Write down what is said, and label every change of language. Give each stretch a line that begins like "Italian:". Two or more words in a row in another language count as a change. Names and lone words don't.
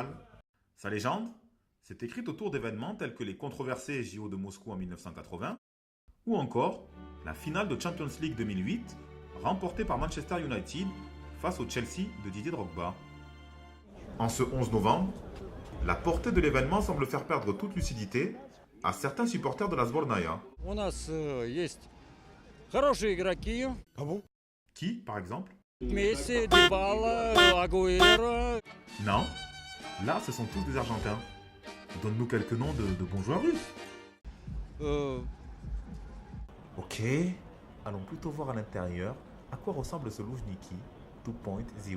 French: Sa légende s'est écrite autour d'événements tels que les controversés JO de Moscou en 1980 ou encore la finale de Champions League 2008 remportée par Manchester United face au Chelsea de Didier Drogba. En ce 11 novembre, la portée de l'événement semble faire perdre toute lucidité à certains supporters de la Sbornaya.
Russian: У нас есть хорошие игроки.
French: Qui, par exemple?
Russian: Месси, Дибала, Агуэро.
French: Non, là ce sont tous des Argentins. Donne-nous quelques noms de bons joueurs russes. Ok, allons plutôt voir à l'intérieur à quoi ressemble ce Loujniki 2.0.